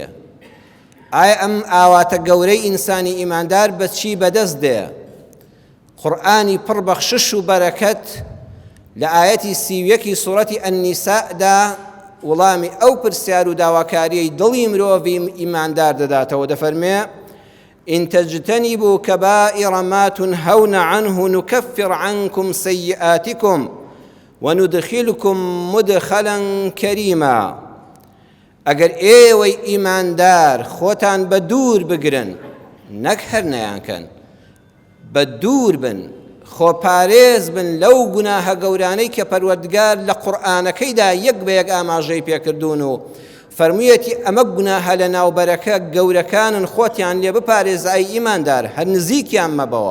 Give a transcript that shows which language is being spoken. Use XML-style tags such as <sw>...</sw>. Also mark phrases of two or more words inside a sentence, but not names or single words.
<ckb>ئایا ئەم ئاواتە گەورەی ئینسانی ئیماندار بە چی بەدەست دێ؟ قورئانی پڕ بەخشش و بەرەکەت لە ئاەتی 31 سوورەتی ئەنیساءدا وڵامی ئەو پرسیار و داواکاریەی دڵی مرۆڤی ئیماندار دەداتەوە. دەفەرمێ:</ckb> <ar>إن تجتنبوا كبائر ما تنهون عنه نكفر عنكم سيئاتكم وندخلكم مدخلا كريما.</ar> <ckb>ئەگەر ئێوەی ئیماندار خۆتان بە دوور بگرن، نەک هەر نەیانکەن، بە دوور بن، خۆپارێز بن لەو گوناهە گەورانەی کە پەروەردگار لە قورئانەکەیدا یەک بە یەک ئاماژەی پێکردوون و فەرموویەتی ئەمە گوناهە لە ناوبەرەکە گەورەکانن، خۆتیان لێ بپارێزای ئیماندار، هەر نزیکیان مەبەوە.</ckb>